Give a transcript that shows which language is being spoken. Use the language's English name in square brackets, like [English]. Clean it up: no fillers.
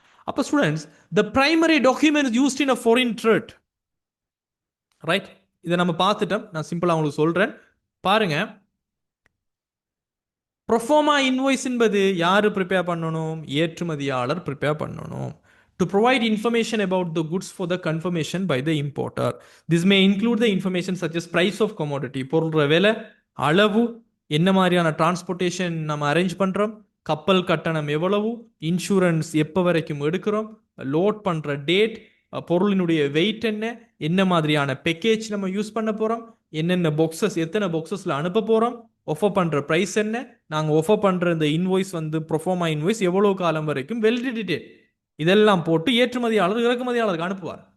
[English] அப்போ students the primary documents used in a foreign trade. Right. [Tamil] இதை நம்ம பார்த்துட்டோம். நான் சிம்பிளாக உங்களுக்கு சொல்கிறேன் பாருங்க. ப்ரொஃபார்மா இன்வாய்ஸ் என்பது யார் ப்ரிப்பேர் பண்ணணும்? ஏற்றுமதியாளர் ப்ரிப்பேர் பண்ணணும். [English] To provide information about the goods for the confirmation by the importer. This may include the information such as price of commodity, [Tamil] பொருள் விலை, அளவு, என்ன மாதிரியான டிரான்ஸ்போர்ட்டேஷன் நம்ம அரேஞ்ச் பண்ணுறோம், கப்பல் கட்டணம் எவ்வளவு, இன்சூரன்ஸ் எப்போ வரைக்கும் எடுக்கிறோம், லோட் பண்ணுற டேட், பொருளினுடைய வெயிட் என்ன, என்ன மாதிரியான பேக்கேஜ் நம்ம யூஸ் பண்ண போறோம், என்னென்ன பாக்ஸஸ், எத்தனை பாக்ஸஸ்ல அனுப்ப போறோம், ஒஃபர் பண்ற பிரைஸ் என்ன, நாங்க ஒஃபர் பண்ற இந்த இன்வாய்ஸ் வந்து ப்ரொஃபார்மா இன்வாய்ஸ் எவ்வளவு காலம் வரைக்கும் வெலிடிட்டி, இதெல்லாம் போட்டு ஏற்றுமதியாளர் இறக்குமதியாளருக்கு அனுப்புவார்.